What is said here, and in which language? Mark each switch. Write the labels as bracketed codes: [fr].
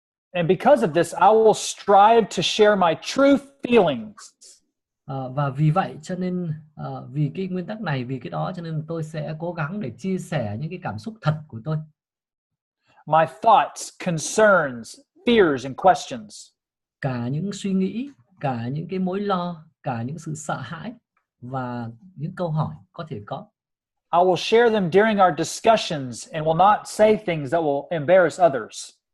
[en] And because of this, I will strive to share my true feelings. [vi] Và vì vậy cho nên vì cái nguyên tắc này, vì cái đó cho nên tôi sẽ cố gắng để chia sẻ những cái cảm xúc thật của tôi. [en] My thoughts, concerns, fears and questions. [vi] Cả những suy nghĩ, cả những cái mối lo, cả những sự sợ hãi và những câu hỏi có thể có. [en] I will share them during our discussions and will not say things that will embarrass others.